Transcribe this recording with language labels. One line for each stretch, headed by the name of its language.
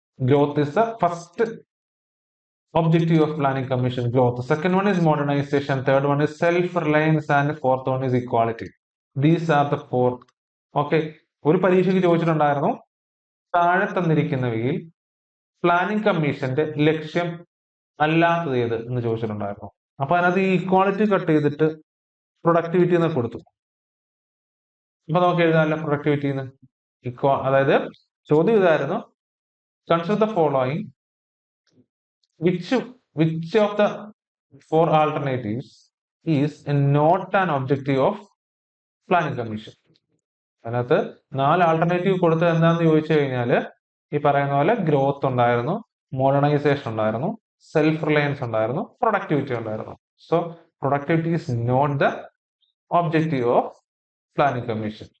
English: Growth is the first objective of planning commission, growth. Second one is modernization, third one is self-reliance, and fourth one is equality. These are the 4.
Malayalam: Okay, ഒരു പരീക്ഷയ്ക്ക് ചോദിച്ചിട്ടുണ്ടായിരുന്നു, താഴെ തന്നിരിക്കുന്നവയിൽ planning കമ്മീഷന്റെ ലക്ഷ്യം അല്ലാത്തത് ഏത് എന്ന് ചോദിച്ചിട്ടുണ്ടായിരുന്നു. അപ്പൊ അതിനകത്ത് ഈ ഇക്വാളിറ്റി കട്ട് ചെയ്തിട്ട് പ്രൊഡക്ടിവിറ്റി എന്ന് കൊടുത്തു. അപ്പൊ നമുക്ക് എഴുതാനല്ല പ്രൊഡക്ടിവിറ്റി എന്ന്. അതായത് ചോദ്യം ഇതായിരുന്നു,
English: Consider the following, which of the 4 alternatives is not an objective of planning commission?
Malayalam: അതിനകത്ത് 4 ആൾട്ടർനേറ്റീവ് കൊടുത്തത് എന്താണെന്ന് ചോദിച്ചു കഴിഞ്ഞാല് ഈ പറയുന്ന പോലെ ഗ്രോത്ത് ഉണ്ടായിരുന്നു, മോഡേണൈസേഷൻ ഉണ്ടായിരുന്നു, സെൽഫ് റിലയൻസ് ഉണ്ടായിരുന്നു, പ്രൊഡക്ടിവിറ്റി ഉണ്ടായിരുന്നു.
English: So productivity is not the objective of planning commission.